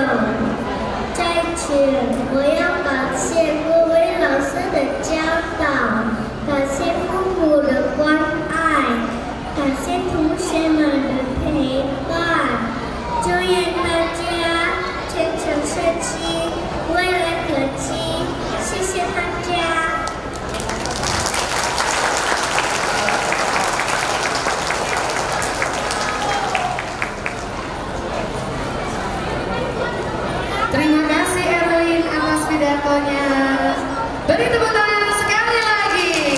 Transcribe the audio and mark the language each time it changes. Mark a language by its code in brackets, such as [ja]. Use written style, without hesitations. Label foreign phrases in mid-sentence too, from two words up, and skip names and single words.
[zh] 在此，我要感谢各位老师的教导，感谢父母的关爱，感谢同学们的陪伴。祝愿大家前程似锦，未来可期。谢谢大家。 [id] Terima kasih Erwin atas pidatonya. Beri tepuk tangan sekali lagi.